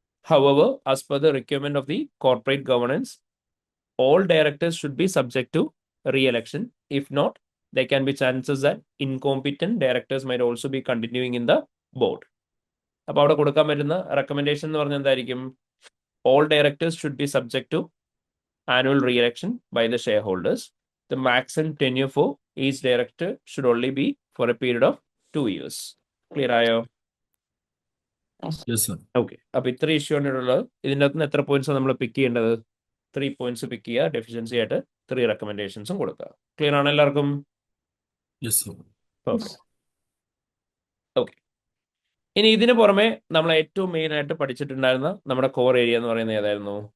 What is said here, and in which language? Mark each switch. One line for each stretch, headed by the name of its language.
English: However, as per the requirement of the corporate governance, all directors should be subject to re-election. If not, there can be chances that incompetent directors might also be continuing in the board.
Malayalam: അപ്പോൾ അവിടെ കൊടുക്കാൻ പറ്റുന്ന recommendation എന്ന് പറഞ്ഞാൽ എന്തായിരിക്കും?
English: All directors should be subject to annual re-election by the shareholders. The maximum tenure for each director should only be for a period of 2 years.
Malayalam: Clear ആയോ? Okay. അപ്പൊ ഇത്ര ഇഷ്യൂ ആണ് ഉള്ളത്. ഇതിൻ്റെ അകത്ത് നിന്ന് എത്ര പോയിന്റ്സ് നമ്മൾ പിക്ക് ചെയ്യേണ്ടത്? 3 പോയിന്റ്സ് പിക്ക് ചെയ്യുക. ഡെഫിഷ്യൻസി ആയിട്ട് 3 റെക്കമെൻഡേഷൻസും കൊടുക്കുക. ക്ലിയർ ആണ് എല്ലാവർക്കും? ഓക്കെ. ഇനി ഇതിന് പുറമെ നമ്മൾ ഏറ്റവും മെയിൻ ആയിട്ട് പഠിച്ചിട്ടുണ്ടായിരുന്ന നമ്മുടെ കോർ ഏരിയ എന്ന് പറയുന്നത് ഏതായിരുന്നു?